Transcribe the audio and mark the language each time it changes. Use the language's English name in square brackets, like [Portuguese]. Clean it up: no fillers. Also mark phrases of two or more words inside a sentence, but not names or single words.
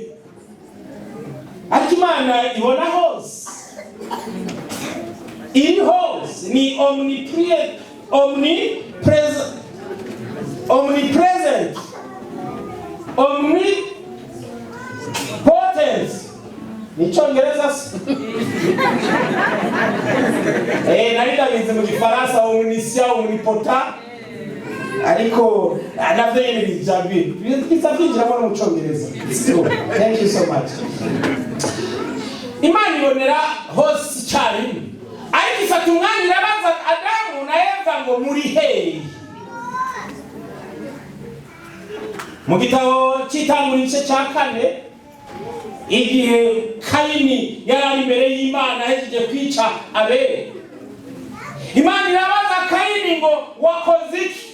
[Kinyarwanda] Ariko Imana ibona hose, iri hose, ni [English] omnipresent, omnipotent. [Kinyarwanda] Ni Cyongereza se? Naridabize mu Gifaransa [English] omniscient, omnipotent. [Kinyarwanda] Ariko navyo nyene bijabi. Bizavinjiramo no mu Cyongereza. [English] Thank you so much. [Kinyarwanda] Imana ibonera hose cyane. Ariko ifata umwanya irabaza Adamu na Eva ngo muri hehe? Mu gitabo cy'Itanguriro igice cya 4 igihe Kayini yari imbere y'Imana ahejeje kwica Abeli, Imana irabaza Kayini ngo wakoze iki?